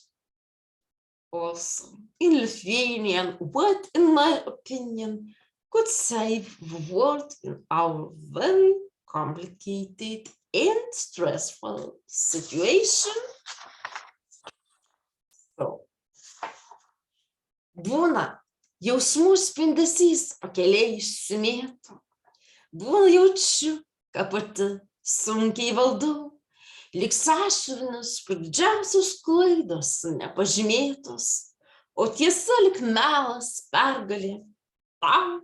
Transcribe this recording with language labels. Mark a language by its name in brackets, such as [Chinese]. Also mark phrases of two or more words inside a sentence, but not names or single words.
[English] Also, in Lithuanian, what, in my opinion, could save the world in our very complicated and stressful situation. So, [Lithuanian] būna jausmų spindesys pakeliai išsimėto. Būna jaučiu, ką pati sunkiai valdau, lyg sąsiuvinis, kur didžiausios klaidos nepažymėtos, o tiesa lyg melas pergalė tau.